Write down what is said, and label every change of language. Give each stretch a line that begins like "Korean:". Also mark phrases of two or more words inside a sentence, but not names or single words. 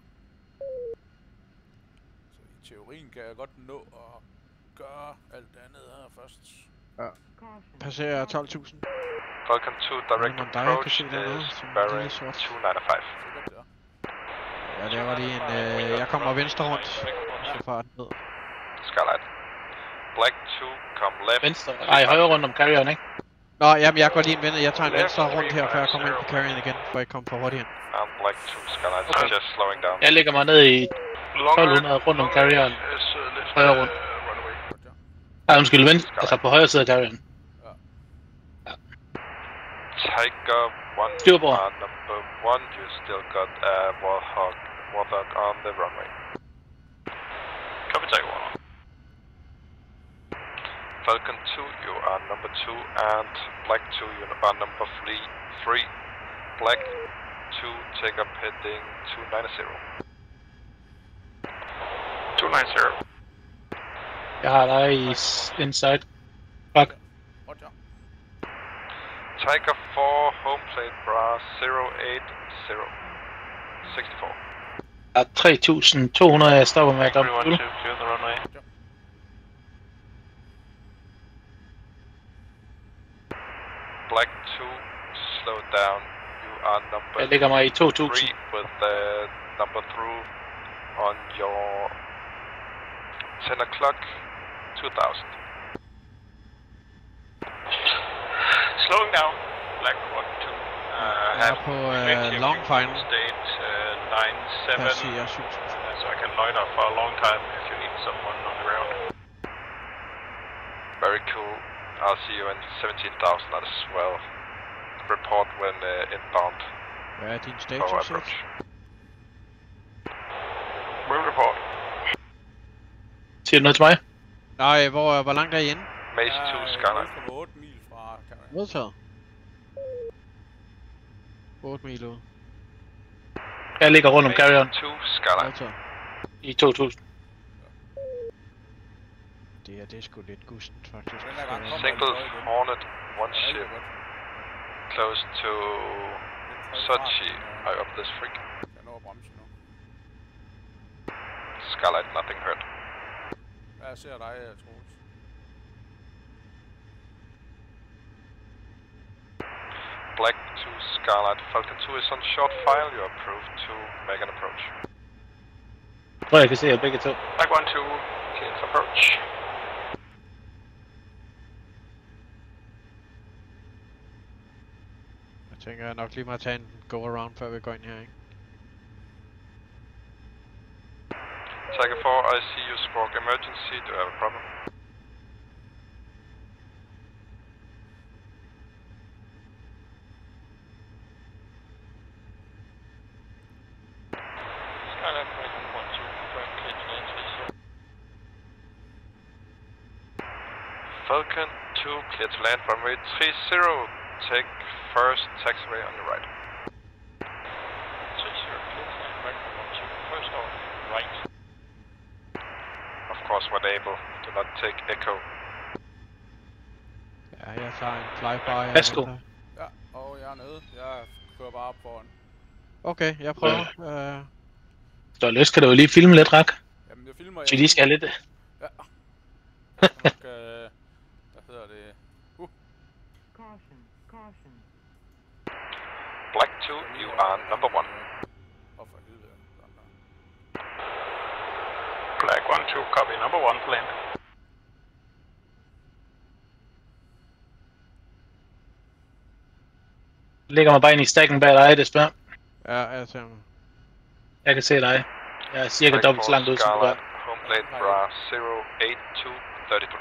Danish: Så i teorien kan jeg godt nå at gøre alt det andet her først. Passerer 12.000.
English: Falcon 2, direct
Danish: Jamen, der er
English: approach
Danish: ikke dernede,
English: is
Danish: som
English: bearing
Danish: lige sort.
English: 295.
Danish: Sikkert der. Jeg laver lige en... jeg kommer venstre rundt. Så fart ned.
English: Skyline. Black 2, come left.
Danish: Venstre. Ej, højre rundt om carrieren, ikke? Nå, jamen jeg går lige en vende. Jeg tager en venstre rundt her, før jeg kommer ind på carrieren igen. For jeg kommer for hurtigt ind.
English: And Black 2, Skyline,
Danish: Okay.
English: just slowing down.
Danish: Jeg lægger mig ned i 1200 rundt om carrieren. Højre rundt. Ej, undskyld, venstre. Altså på højre side af carrieren.
English: Tiger 1,
Danish: Styrbord.
English: number 1, you still got Warthog on the runway. Copy, Tiger 1. Falcon 2, you are number 2, and Black 2, you are number 3. Black 2, take up heading 290. 290.
Danish: Jeg har dig i inside. Fuck.
English: Roger. Tiger 4, home plate bra 080. 64.
Danish: Der er 3.200, jeg stopper med at dumpe
English: Everyone
Danish: fuel.
English: to clear the runway. Black 2, slow down. You are number
Danish: Jeg lægger mig i 2.000.
English: 3 with the number through on your 10 o'clock 2000. Slowing down, Black 1-2.
Danish: Jeg er på
English: long final. State 9-7.
Danish: Passerer 7.000.
English: So I can loiter for a long time if you need someone on the ground. Very cool. I'll see you in 17,000 as well. Report when inbound
Danish: Hvad er din
English: for
Danish: status?
English: approach. Will report.
Danish: Siger du noget til mig? Nej, hvor langt er I inde?
English: Mace 2, Skyline.
Danish: 0,8 mil fra Canada. Modtaget. 8 mil ud. Jeg ligger rundt om carrieren
English: Mace 2, Skyline.
Danish: Modtaget. i 2.000. Det er sgu lidt gustent faktisk. Den her gang kommer
English: Single
Danish: jeg lidt
English: Hornet, one
Danish: højt.
English: ship, close to
Danish: Lidt høj fart, men,
English: Sochi. I up this freak.
Danish: Jeg når at bremse nu.
English: 2 Scarlet, nothing hurt.
Danish: Jeg ser dig, Troels.
English: Black to Scarlet, Falcon 2 is on short file, you are approved to make an approach.
Danish: Jeg tror, jeg kan se jer begge to.
English: Black 1-2, clear for approach.
Danish: Jeg tænker, jeg nok lige må tage en go-around, før vi går ind her, ikke?
English: Tiger 4, I see you spark emergency, do you have a problem? Skyline Falcon 1-2, confirm clear to land 30. Falcon 2, clear to land runway 30, take first taxiway on your right. 30, clear to land Falcon 1-2, first off, right. Of course, when able, do not take echo.
Danish: Ja, jeg tager en flyby. Værsgo. Ja, og jeg er nede. Jeg kører bare op foran. Okay, jeg prøver. Hvis du har lyst, kan du jo lige filme lidt, Rak. Jamen, jeg filmer... Så de skal have lidt... Ja. Jeg skal nok, hvad hedder det?
English: Black 2, you are number 1.
Danish: Åh, for helvede. Sådan der.
English: Black 1-2, copy number 1 for land.
Danish: Jeg lægger mig bare ind i stacken bag dig, desværre. Ja, jeg ser mig. Jeg kan se dig. Jeg er cirka dobbelt så langt ud, som du er.
English: Home plate bra 08233.